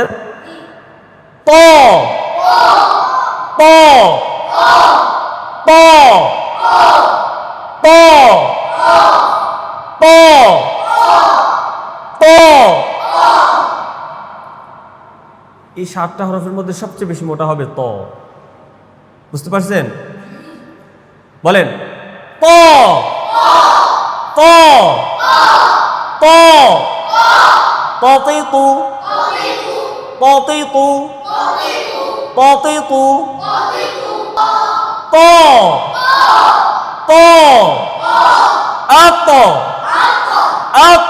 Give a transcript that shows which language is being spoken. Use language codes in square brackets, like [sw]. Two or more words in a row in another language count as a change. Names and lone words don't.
[bn] ত, ত, ত, ত, ত, ত। এই 7টা হরফের মধ্যে সবচেয়ে বেশি মোটা হবে ত। বুঝতে পারছেন? বলেন ত, ত, ত, ততিতু, ততিতু, তাতিতু ত ত আত আত